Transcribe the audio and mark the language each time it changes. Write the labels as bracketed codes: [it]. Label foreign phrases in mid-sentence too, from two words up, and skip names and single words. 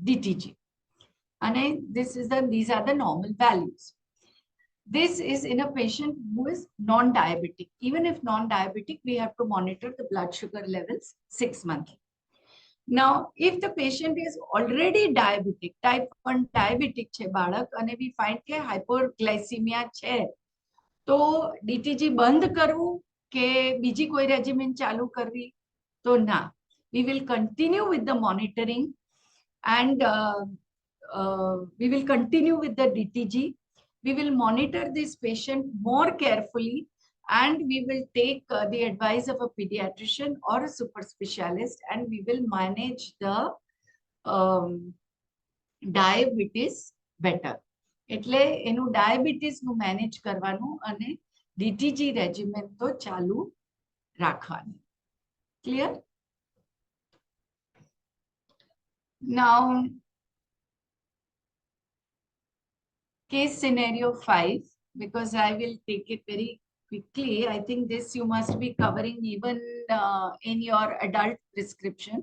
[en] And these are the normal values. This is in a patient who is non-diabetic. Even if non-diabetic, we have to monitor the blood sugar levels 6 months. Now, if the patient is already diabetic, type 1 diabetic [gu] છે બાળક અને [en] we find [gu] કે hypoglycemia છે, તો DTG બંધ કરવું કે બીજી કોઈ રેજિમેન ચાલુ કરવી? તો ના. [en] We will continue with the monitoring and we will continue with the DTG. We will monitor this patient more carefully and we will take the advice of a pediatrician or a super specialist and we will manage the diabetes better. [gu] એટલે એનું ડાયાબિટીસનું મેનેજ કરવાનું અને DTG રેજિમેન તો ચાલુ રાખવાનું. [en] Clear? Now, case scenario 5, because I will take it very quickly. I think this you must be covering even in your adult prescriptions.